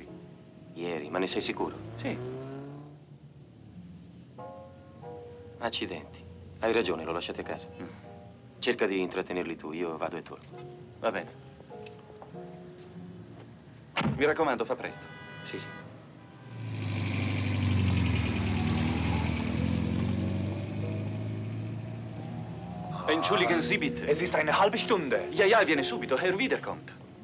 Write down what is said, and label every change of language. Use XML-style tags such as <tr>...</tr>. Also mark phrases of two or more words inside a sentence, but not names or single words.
<it>Ieri, ma ne sei sicuro? Sì. Accidenti. Hai ragione, l'ho lasciato a casa. Cerca di intrattenerli tu, io vado e torno. Va bene. Mi raccomando, fa presto. Sì, sì.</it> <de>Entschuldigen Sie bitte. Es ist eine halbe Stunde. Ja, ja,</de> <it>viene subito.</it> <de>Herr Wiederkommt.</de>